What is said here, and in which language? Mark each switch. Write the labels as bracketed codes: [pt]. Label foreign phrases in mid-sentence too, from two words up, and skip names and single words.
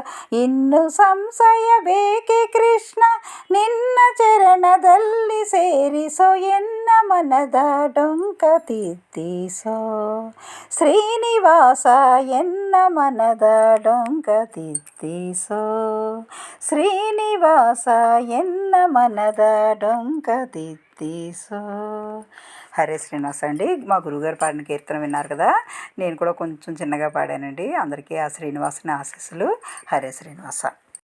[kn] ಇನ್ನು ಸಂಶಯ ಬೇಕೆ ಕೃಷ್ಣ ನಿನ್ನ ಚರಣದಲ್ಲಿ ಸೇರಿಸೋ. ಎನ್ನ ಮನದ ಡೊಂಕ ತಿದ್ದಿಸೋ ಶ್ರೀನಿವಾಸ, ಎನ್ನ ಮನದ ಡೊಂಕ ತಿದ್ದಿಸೋ ಶ್ರೀನಿವಾಸ, ಎನ್ನ ಮನದ ಡೊಂಕ ತಿದ್ದಿಸೋ. [te] హరే శ్రీనివాస అండి. మా గురువుగారు పాడిన కీర్తన విన్నారు కదా, నేను కూడా కొంచెం చిన్నగా పాడానండి. అందరికీ ఆ శ్రీనివాసుని ఆశీస్సులు. హరే శ్రీనివాస.